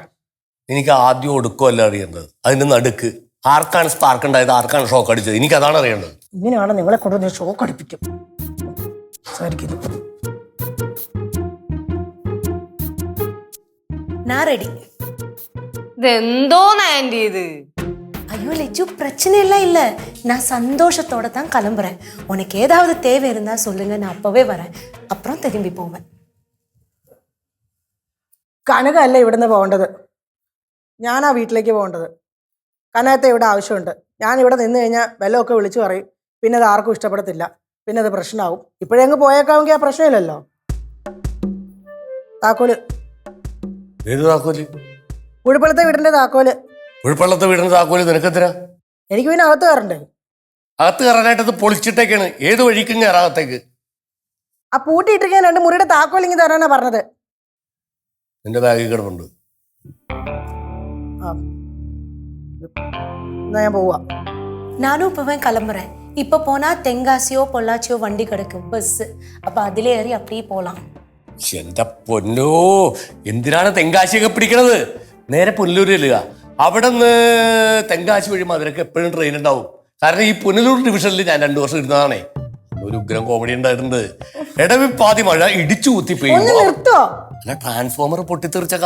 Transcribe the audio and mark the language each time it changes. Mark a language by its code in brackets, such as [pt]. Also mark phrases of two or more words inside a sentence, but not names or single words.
[ml] എനിക്ക് ആദ്യം ഒടുക്കമല്ല അറിയേണ്ടത്, അതിന്റെ നടുക്ക്. ആർക്കാണ് സ്പാർക്ക് ഉണ്ടായത്, ആർക്കാണ് ഷോക്ക് അടിച്ചത്, എനിക്ക് അതാണ് അറിയേണ്ടത്. ഇങ്ങനെയാണ് നിങ്ങളെ കൊണ്ടുവന്ന് ഷോക്ക് അടിപ്പിക്കും. സംസാരിക്കുന്നു. ഇതെന്തോന്ന് ആന്റി ഇത്? [ta] ஐயோ லெச்சு, பிரச்சனை எல்லாம் இல்லை. நான் சந்தோஷத்தோட தான் கிளம்புறேன். உனக்கு ஏதாவது தேவை இருந்தா சொல்லுங்க, நான் அப்பவே வரேன். அப்புறம் திரும்பி போவேன். [ml] കനകല്ല ഇവിടുന്ന് പോകേണ്ടത്, ഞാനാ വീട്ടിലേക്ക് പോകേണ്ടത്. കനകത്തെ ഇവിടെ ആവശ്യമുണ്ട്. ഞാൻ ഇവിടെ നിന്ന് കഴിഞ്ഞാൽ വെല്ലമൊക്കെ വിളിച്ചു പറയും, പിന്നെ അത് ആർക്കും ഇഷ്ടപ്പെടത്തില്ല, പിന്നെ അത് പ്രശ്നമാവും. ഇപ്പോഴെങ്ങ് പോയേക്കാമെങ്കിൽ ആ പ്രശ്നമില്ലല്ലോ. താക്കോല്. ഏത് താക്കോല്? കുഴിപ്പള്ളത്തെ വീടിന്റെ താക്കോല്. കുഴിപ്പള്ളത്തെ വീടിന്റെ താക്കോല് നിനക്കെത്തിനാ? എനിക്ക് പിന്നെ അകത്ത് കയറണ്ടേ? അകത്ത് കയറാനായിട്ട് പൊളിച്ചിട്ടേക്കാണ്. ഏത് വഴിക്കും കയറാകത്തേക്ക്? ആ പൂട്ടിയിട്ടിരിക്കാൻ 2 മുറിയുടെ താക്കോൽ ഇങ്ങനെ തരാനാ പറഞ്ഞത്. നിന്റെ ബാഗിൽ കിടപ്പുണ്ട്. എന്നാ ഞാൻ പോവാ. [ta] நானும் இப்பவே கிளம்புறேன். இப்போ போனா தெங்காசியோ பொள்ளாச்சியோ வண்டி கிடக்கும், பஸ். அப்ப அதிலே ஏறி அப்படியே போலாம். [ml] എന്റെ പൊന്നോ, എന്തിനാണ് തെങ്കാശിയൊക്കെ പിടിക്കണത്? നേരെ പുനലൂർ ചെല്ലുക. അവിടെ നിന്ന് തെങ്കാശി വഴി മധുരക്ക് എപ്പോഴും ട്രെയിൻ ഉണ്ടാവും. കാരണം ഈ പുനലൂർ ഡിവിഷനിൽ ഞാൻ 2 വർഷം ഇരുന്നതാണേ. ഒരു ഉഗ്രം കോമഡി ഉണ്ടായിട്ടുണ്ട്. ഇടവിപ്പാതി മഴ ഇടിച്ചു കുത്തി പെയ്യുമ്പോ അല്ല, ട്രാൻസ്ഫോമർ പൊട്ടിത്തെറിച്ച കഥ.